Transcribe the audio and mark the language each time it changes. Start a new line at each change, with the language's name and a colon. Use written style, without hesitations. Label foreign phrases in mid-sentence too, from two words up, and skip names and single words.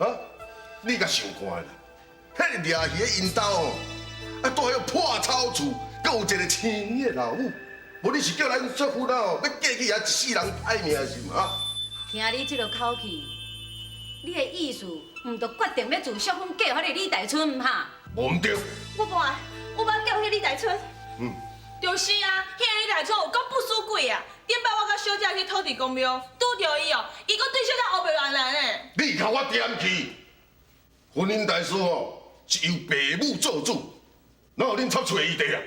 Min Nan Chinese: 啊，你甲想看啦，迄个掠鱼的因兜哦，啊，住迄破草厝，阁有一个青年的老母，无你是叫咱媳妇哦，要嫁去遐一世人歹命是吗？听你这个口气，你的意思毋就决定要自续婚嫁予迄个李大春毋哈？无毋对。我无爱，我要叫迄个李大春。就是啊，迄个李大春有够不输鬼啊！顶摆我甲小姐去土地公庙拄着伊哦，伊阁对小姐黑白乱乱的。你甲我点去！婚姻大事哦，是由爸母做主，哪有恁插嘴伊地啊？